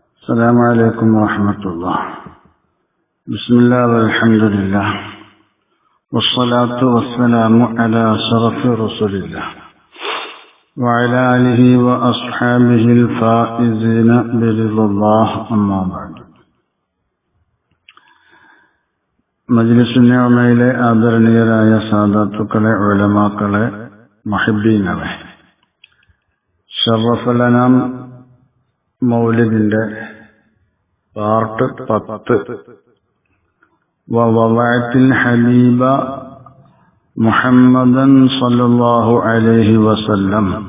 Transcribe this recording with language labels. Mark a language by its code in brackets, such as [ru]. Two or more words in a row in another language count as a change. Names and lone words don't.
[ar] السلام عليكم ورحمة الله. بسم الله والحمد لله والصلاة والسلام على أشرف رسول الله وعلى آله وأصحابه الفائزين برضا الله. أما بعد. [ml] മജ്ലിസുൽ ഉലമയിലെ ആദരണീയരായ സാദാത്തുക്കളെ, ഉലമാക്കളെ, മുഹിബ്ബീങ്ങളെ, ശറഫുൽ അനാം മൗലിദിന്റെ പാർട്ട് 10 [ar] ووعت الحبيب محمدا صلى الله عليه وسلم.